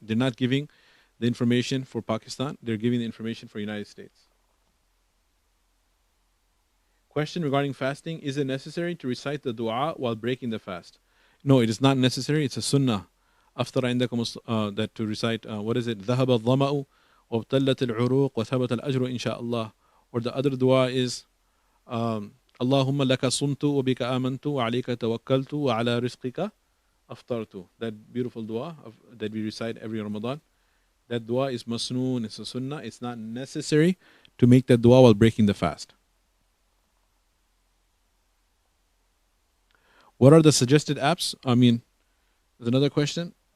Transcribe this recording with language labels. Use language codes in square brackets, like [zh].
[en] They're not giving the information for Pakistan. They're giving the information for the United States. Question regarding fasting. Is it necessary to recite the dua while breaking the fast? No, it is not necessary. It's a sunnah. [ar] أفطر عندكم [en] that to recite, what is it? [ar] ذهب الظمأ وابتلت العروق وثبت الأجر إن شاء الله. [en] Or the other dua is [ar] اللهم لك صمت وبك آمنت وعليك توكلت وعلى رزقك أفطرت. [en] That beautiful dua that we recite every Ramadan. That dua is masnoon, it's a sunnah. It's not necessary to make that dua while breaking the fast. What are the suggested apps? I mean, there's another question.